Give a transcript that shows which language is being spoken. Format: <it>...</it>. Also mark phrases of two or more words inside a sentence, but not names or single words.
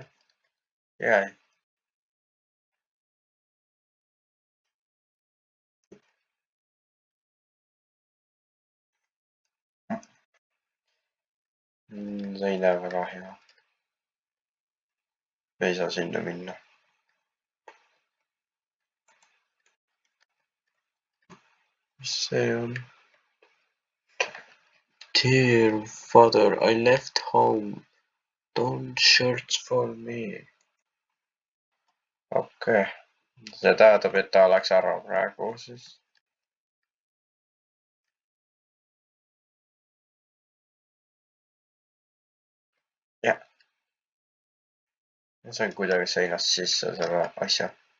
<et>Jäi. See ei näe väga hea. Ei saa sinna minna. Mis see on?</et> <en>Dear father, I left home. Don't search for me. Okei.</en> <et>See tähendab, et ta läks ära praegu siis. Jah. Ma sain kuidagi seinast sisse selle asja.</et>